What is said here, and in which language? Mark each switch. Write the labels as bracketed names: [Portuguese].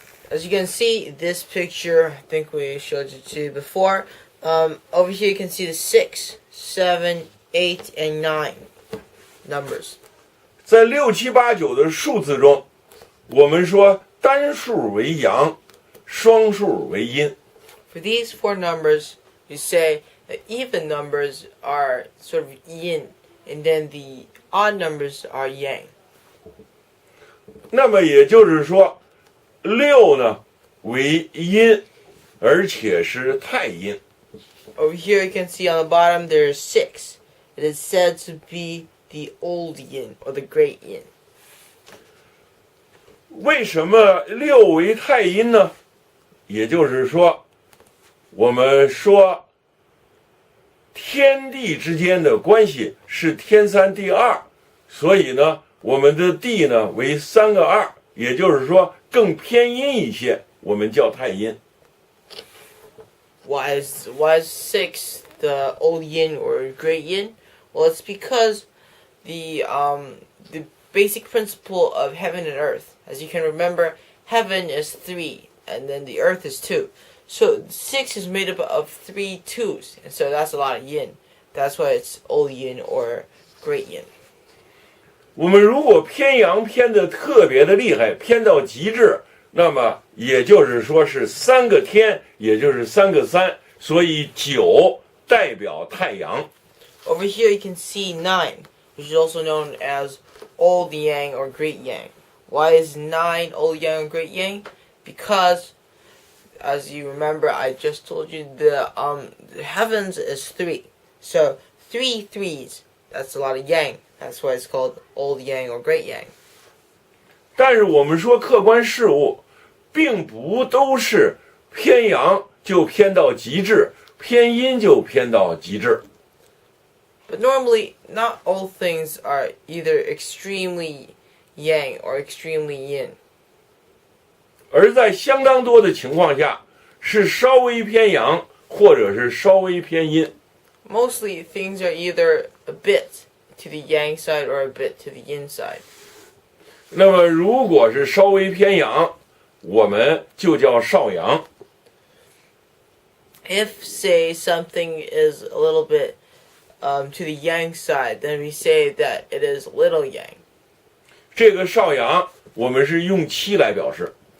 [English] As you can see, this picture, I think we showed it to you before. Over here you can see the 6, 7, 8, and 9 numbers. [Chinese] 在6、7、8、9的数字中，我们说单数为阳，双数为阴。 [English] For these 4 numbers, we say that even numbers are sort of yin, and then the odd numbers are yang. [Chinese] 那么也就是说，6呢为阴，而且是太阴。 [English] Over here you can see on the bottom there is 6. It is said to be the old yin or the great yin. [Chinese] 为什么6为太阴呢？也就是说，我们说天地之间的关系是天3地2，所以呢，我们的地呢为3个2，也就是说更偏阴一些，我们叫太阴。 [English] Why is 6 the old yin or great yin? Well, it's because the basic principle of heaven and earth. As you can remember, heaven is 3, and then the earth is 2. So 6 is made up of 3 2s, and so that's a lot of yin. That's why it's old yin or great yin. [Chinese] 我们如果偏阳偏得特别的厉害，偏到极致，那么也就是说是3个天，也就是3个3，所以9代表太阳。 [English] Over here you can see 9, which is also known as old yang or great yang. Why is 9 old yang or great yang? Because, as you remember, I just told you the heavens is 3. So 3 3s, that's a lot of yang. That's why it's called old yang or great yang. [Chinese] 但是我们说客观事物，并不都是偏阳就偏到极致，偏阴就偏到极致。 [English] But normally, not all things are either extremely yang or extremely yin. [Chinese] 而在相当多的情况下，是稍微偏阳，或者是稍微偏阴。 [English] Mostly, things are either a bit to the yang side or a bit to the yin side. [Chinese] 那么如果是稍微偏阳，我们就叫少阳。 [English] If, say, something is a little bit to the yang side, then we say that it is little yang. [Chinese] 这个少阳，我们是用7来表示。